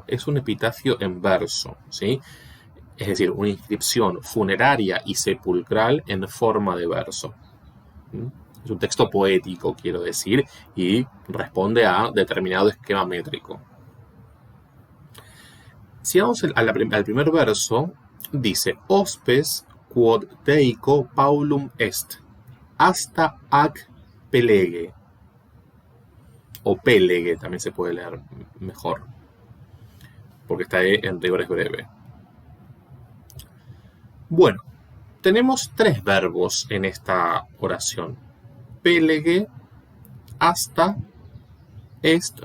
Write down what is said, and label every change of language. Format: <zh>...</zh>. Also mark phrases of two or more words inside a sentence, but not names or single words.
<es>Es un epitafio en verso, ¿sí? Es decir, una inscripción funeraria y sepulcral en forma de verso. Es un texto poético, quiero decir, y responde a determinado esquema métrico. Si vamos al primer verso, dice:</es> <la>Hospes quod deico Paulum est, hasta ac pelege.</la> <es>O pelege también se puede leer mejor, porque está en rigor es breve. Bueno, tenemos 3 verbos en esta oración: pelege, hasta, est.</es>